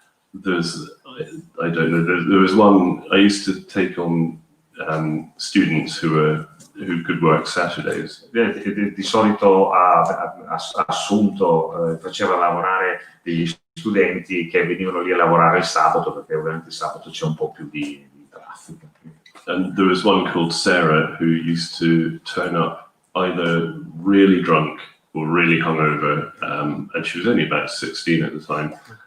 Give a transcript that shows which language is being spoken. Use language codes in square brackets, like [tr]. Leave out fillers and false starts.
[en] There's, I don't know, there was one, I used to take on students who could work Saturdays. [it] Di solito ha assunto, faceva lavorare degli studenti che venivano lì a lavorare il sabato, perché ovviamente il sabato c'è un po' più di traffico. [en] And there was one called Sarah who used to turn up either really drunk or really hungover, and she was only about 16 at the time.